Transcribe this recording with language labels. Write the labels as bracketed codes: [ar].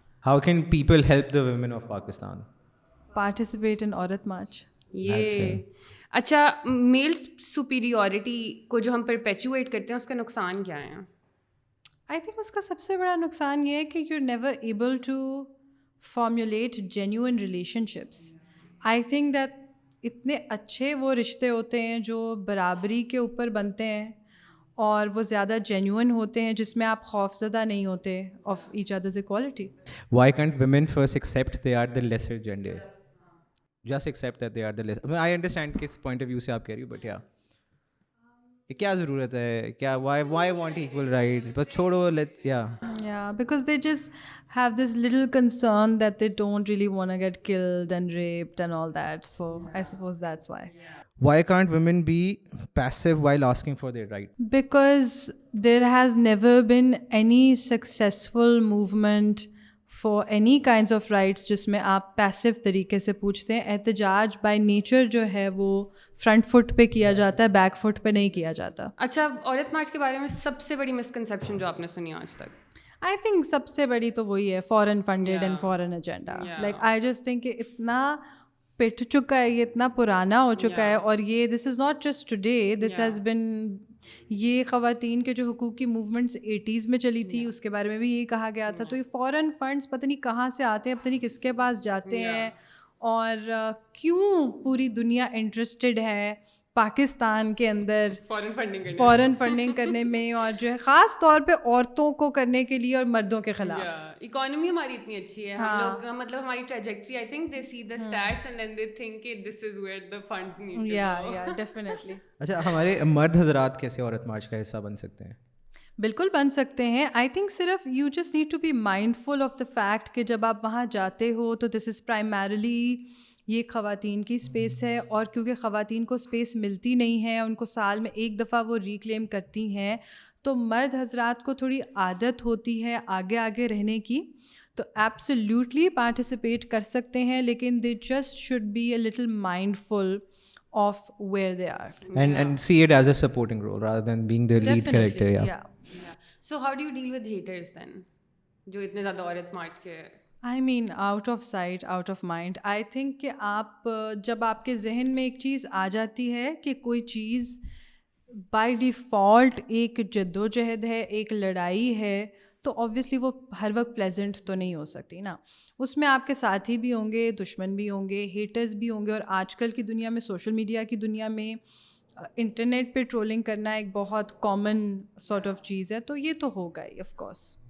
[en] How can people help the women of Pakistan? Participate in Aurat March. [ur] یہ اچھا, میل superiority کو جو ہم پرپیچویٹ کرتے ہیں اس کا نقصان کیا ہے؟ [en] I think [ur] اس کا سب سے بڑا نقصان یہ ہے کہ [en] You never able to formulate genuine relationships. I think that [ur] اتنے اچھے وہ رشتے ہوتے ہیں جو برابری کے اوپر بنتے ہیں اور وہ زیادہ جینیون ہوتے ہیں جس میں آپ خوف زدہ نہیں ہوتے [en] Of each others equality. Why can't women first accept they are the lesser gender? Just accept that they are the lesser. I mean, I understand کس point of view [ur] سے آپ کہہ رہی ہو, [en] but yeah. [ur] کیا ضرورت ہے, کیا why want equal right? بس چھوڑو, [en] Yeah, because they just have this little concern that they don't really want to get killed and raped and all that. So I suppose that's why. Why can't women be passive while asking for their right? Because there has never been any successful movement for any kinds of rights [ur] جس میں آپ passive طریقے سے پوچھتے ہیں. احتجاج by nature جو ہے وہ فرنٹ فٹ پہ کیا جاتا ہے, بیک فٹ پہ نہیں کیا جاتا. اچھا, عورت مارچ کے بارے میں سب سے بڑی مسکنسیپشن جو آپ نے سنی آج تک؟ آئی تھنک سب سے بڑی تو وہی ہے فورن funded and foreign agenda. [en] like I just think [ur] کہ اتنا پٹ چکا ہے, یہ اتنا پرانا ہو چکا ہے, اور یہ [en] this is not just today, this has been, [ur] یہ خواتین کے جو حقوق کی موومنٹس 80s میں چلی تھی اس کے بارے میں بھی یہی کہا گیا تھا. تو یہ فورن فنڈس پتہ نہیں کہاں سے آتے ہیں, پتہ نہیں کس کے پاس جاتے ہیں, اور کیوں پوری دنیا انٹرسٹڈ ہے پاکستان کے اندر فورن فنڈنگ کرنے میں, اور جو ہے خاص طور پہ عورتوں کو کرنے کے لیے اور مردوں کے خلاف. اکانومی ہماری اتنی اچھی ہے, ہم لوگ مطلب ہماری trajectory, [en] I think they see the status and then they think کہ this is where the funds need to go. [ur] یا ڈیفینیٹلی. اچھا, ہمارے مرد حضرات کیسے عورت مارچ کا حصہ بن سکتے ہیں؟ بالکل بن سکتے ہیں. آئی تھنک صرف [en] you just need to be [ur] mind full of the fact کہ جب آپ وہاں جاتے ہو تو دس از پرائمریلی یہ خواتین کی اسپیس ہے, اور کیونکہ خواتین کو اسپیس ملتی نہیں ہے, ان کو سال میں ایک دفعہ وہ ریکلیم کرتی ہیں, تو مرد حضرات کو تھوڑی عادت ہوتی ہے آگے آگے رہنے کی, تو ایبسلیوٹلی پارٹیسپیٹ کر سکتے ہیں, لیکن [en] They just should be a little mindful of where they are and see it as a supporting role rather than being the lead character. Yeah. So how do you deal with haters then [ur] جو اتنے زیادہ عورت مارچ کے؟ [en] I mean out of sight out of mind. [ur] I think کہ آپ جب آپ کے ذہن میں ایک چیز آ جاتی ہے کہ کوئی چیز بائی ڈیفالٹ ایک جدوجہد ہے, ایک لڑائی ہے, تو آبویسلی وہ ہر وقت پلیزنٹ تو نہیں ہو سکتی نا. اس میں آپ کے ساتھی بھی ہوں گے, دشمن بھی ہوں گے, ہیٹرز بھی ہوں گے, اور آج کل کی دنیا میں, سوشل میڈیا کی دنیا میں انٹرنیٹ پہ ٹرولنگ کرنا ایک بہت کامن سارٹ آف چیز ہے, تو یہ تو ہوگا ہی آف کورس.